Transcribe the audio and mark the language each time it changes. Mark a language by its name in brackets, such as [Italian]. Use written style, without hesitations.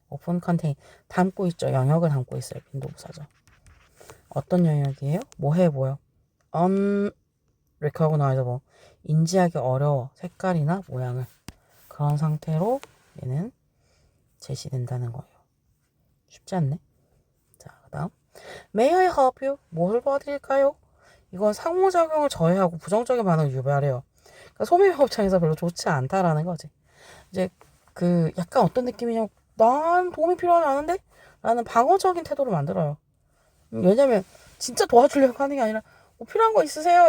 [English] open contain [Korean] 담고 있죠. 영역을 담고 있어요. 빈도부사죠. 어떤 영역이에요? 뭐요? unrecognizable 인지하기 어려워. 색깔이나 모양을 그런 상태로 얘는 제시된다는 거예요. 쉽지 않네. 자, 그다음 [English] May I help you? [Korean] 뭘 도와드릴까요? 이건 상호작용을 저해하고 부정적인 반응을 유발해요. 그러니까 소매업 입장에서 별로 좋지 않다라는 거지. 이제 그 약간 어떤 느낌이냐면 난 도움이 필요하지 않은데? 라는 방어적인 태도를 만들어요. 왜냐면 진짜 도와주려고 하는 게 아니라 뭐 필요한 거 있으세요?